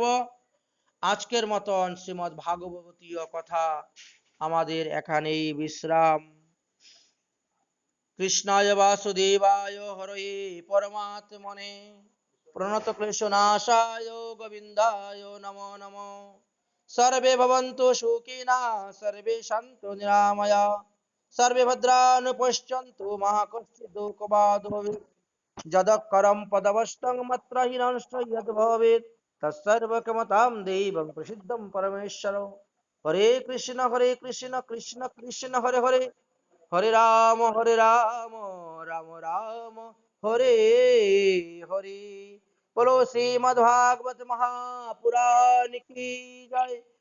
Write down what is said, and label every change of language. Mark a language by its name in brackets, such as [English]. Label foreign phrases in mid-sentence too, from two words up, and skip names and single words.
[Bangla] আজকের মতন শ্রীমৎ ভাগবতীয় কথা আমাদের এখানেই বিশ্রাম। [Sanskrit] কৃষ্ণায় বাসুদেবায় হরয়ে পরমাত্মনে প্রণত ক্লেশনাশায় গোবিন্দায় নমো নমো। সর্বে ভবন্তু সুখিনা সর্বে সন্তু নিরাময়া সর্বে ভদ্রাণি পশ্যন্তু মা কশ্চিৎ দুঃখভাগ্ ভবেৎ। যদক্ষরম পদবষ্টং মত্রহীনশ্চ যদ্ভবেৎ তৎসর্বক্ষমতাং দেবং প্রসিদ্ধং পরমেশ্বরং। হরে কৃষ্ণ কৃষ্ণ কৃষ্ণ হরে হরে, হরে রাম রাম রাম হরে হরে। [Hindi] बोलो श्रीमद् भागवत महापुराण की जय।